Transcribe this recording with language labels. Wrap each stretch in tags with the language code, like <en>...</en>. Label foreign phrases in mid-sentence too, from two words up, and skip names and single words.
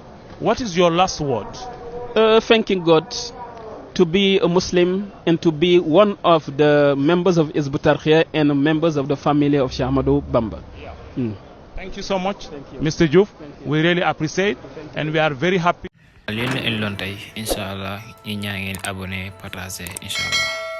<en>What is your last word? Thanking God to be a Muslim and to be one of the members of Hizbutarhiya and members of the family of Sheikh Ahmadou Bamba. Thank you so much, Thank you. Mr. Juf. We really appreciate and we are very happy.</en> <wo>leen la indiloon tey</wo> <ar>إن شاء الله</ar> <wo>ñi ñaa ngeen</wo> <fr>abonné partagé</fr> <ar>إن شاء الله.</ar>